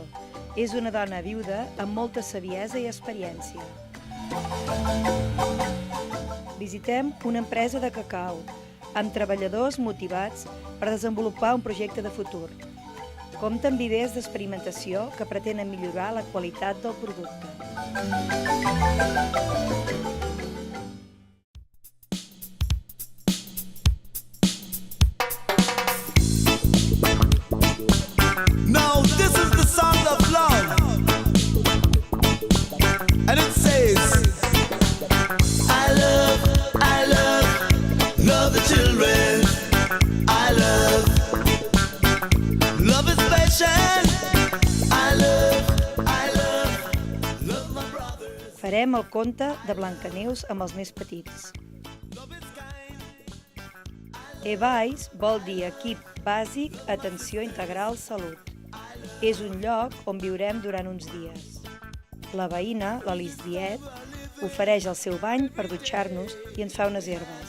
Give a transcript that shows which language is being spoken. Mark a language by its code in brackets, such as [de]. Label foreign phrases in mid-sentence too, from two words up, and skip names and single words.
[ca] És una dona viuda amb molta saviesa i experiència. Visitem una empresa de cacau amb treballadors motivats per desenvolupar un projecte de futur. Compta amb idees d'experimentació que pretenen millorar la qualitat del producte. [en] Now this is the song of love, and it says, I love the children. I love is patient. I love my brothers. [ca] Farem el conte de Blancaneus amb els més petits. EBAIS vol dir Equip Bàsic Atenció Integral Salut. És un lloc on viurem durant uns dies. La veïna, l'Alice Diet, ofereix el seu bany per dutxar-nos i ens fa unes herbes.